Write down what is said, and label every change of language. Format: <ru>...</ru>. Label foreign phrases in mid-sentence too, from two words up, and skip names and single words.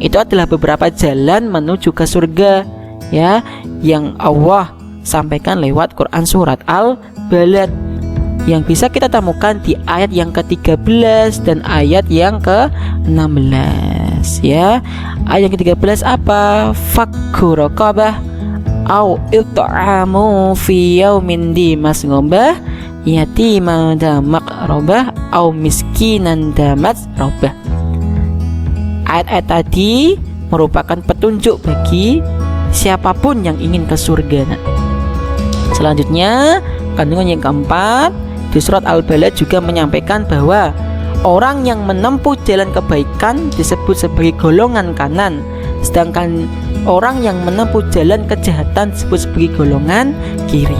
<id>Itu adalah beberapa jalan menuju ke surga ya, yang Allah sampaikan lewat Quran surat Al-Balad, yang bisa kita temukan di ayat yang ke-13 dan ayat yang ke-16 ya. Ayat yang ke-13 apa?</id> <ar>فك رقبة أو إطعام في يوم ذي مسغبة يتيما ذا مقربة أو مسكينا ذا متربة.</ar> <id>Ayat-ayat tadi merupakan petunjuk bagi siapapun yang ingin ke surga. Nah, selanjutnya kandungan yang keempat di surat Al-Balad juga menyampaikan bahwa orang yang menempuh jalan kebaikan disebut sebagai golongan kanan, sedangkan orang yang menempuh jalan kejahatan disebut sebagai golongan kiri.</id>